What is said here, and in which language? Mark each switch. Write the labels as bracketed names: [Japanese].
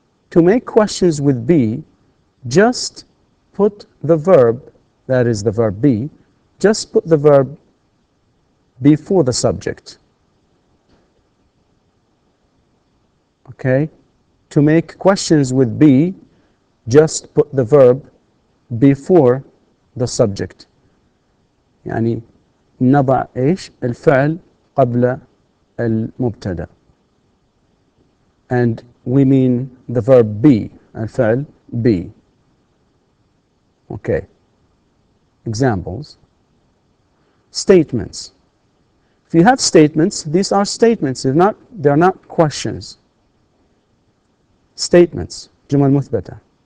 [English] To make questions with be, just put the verb, that is the verb be, just put the verb before the subject. Okay? To make questions with be, just put the verb before the subject. [Arabic] يعني نضع إيش؟ الفعل قبل المبتدأ. [English] And we mean the verb be, الفعل be. Okay. Examples. Statements. If you have statements, these are statements. They're not questions. Statements. جمل مثبتة.